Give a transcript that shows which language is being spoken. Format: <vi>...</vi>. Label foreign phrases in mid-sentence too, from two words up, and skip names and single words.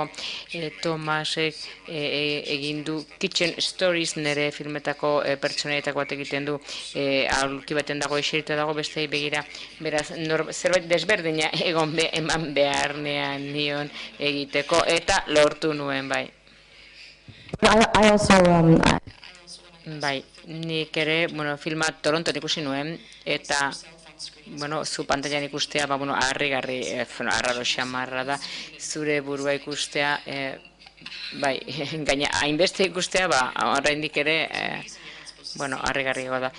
<eu>Tomasek egin du Kitchen Stories nire filmetako pertsonaietako bat egiten du, aulki baten dago eserita dago bestei begira, beraz zerbait desberdina eman beharnean nion egiteko, eta lortu nuen bai.</eu> <en>I also</en> <eu>Bai, nik ere, filma Toronton ikusi nuen, eta, zu pantailan ikustea, harrigarri, arraro xamarra da, zure burua ikustea, bai, gaina, hainbeste ikustea, oraindik ere, harrigarriagoa da.</eu>